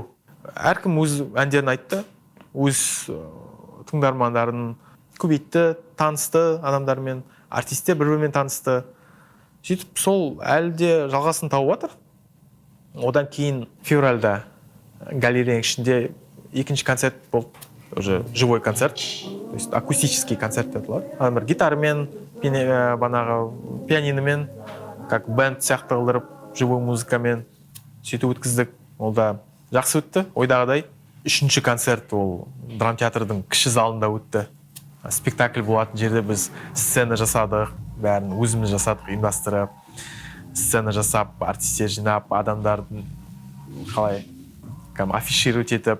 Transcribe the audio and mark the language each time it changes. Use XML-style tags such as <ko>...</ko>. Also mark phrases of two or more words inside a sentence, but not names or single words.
<kk>Әркім өз әндерін айтты, өз тыңдармандарын көбейтті, танысты адамдармен, артистер бір-бірімен танысты. Сөйтіп, сол әлі де жалғасын тауып жатыр. Одан кейін февральда галереяның ішінде екінші концерт болды,</kk> <ru>уже живой концерт, то есть акустический концерт аталады.</ru> <kk>Адамдар гитарамен, банағы пианиномен,</kk> <ru>как бэнд</ru> <kk>сияқты қылдырып, живой музыкамен сөйтіп өткіздік. Ол да жақсы өтті, ойдағыдай. Үшінші концерт ол драмтеатрдың кіші залында өтті. Спектакль болатын жерде біз сцена жасадық, бәрін өзіміз жасадық, ұйымдастырып, сцена жасап, артистер жинап, адамдардың қалай афишировать етіп.</kk>